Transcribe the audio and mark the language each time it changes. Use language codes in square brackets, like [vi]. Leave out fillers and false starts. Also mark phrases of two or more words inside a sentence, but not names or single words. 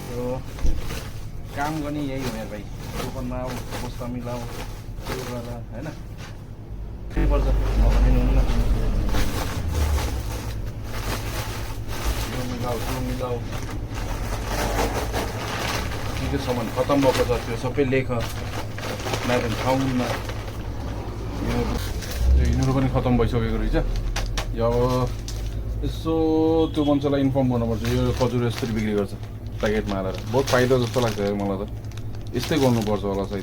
[hi] तो काम करनी यही हो यार भाई, [ne] दोकानमा आओ, बस्ता मिलाओ, है ना, मिलाओ के सामान खत्म भएको छ त्यो सबै लेख, मैं खाउन्न। यिनीहरू पनि खत्म भइसकेको रहेछ। यो अब यसो त्यो मान्छेलाई इन्फर्म गर्नुपर्छ, यो खजुर यसरी बिक्री गर्छ प्याकेटमा हालेर। [hi] बहुत फाइदा [ne] जस्तो लाग्छ यार मलाई त, यस्तै गर्नुपर्छ होला सायद।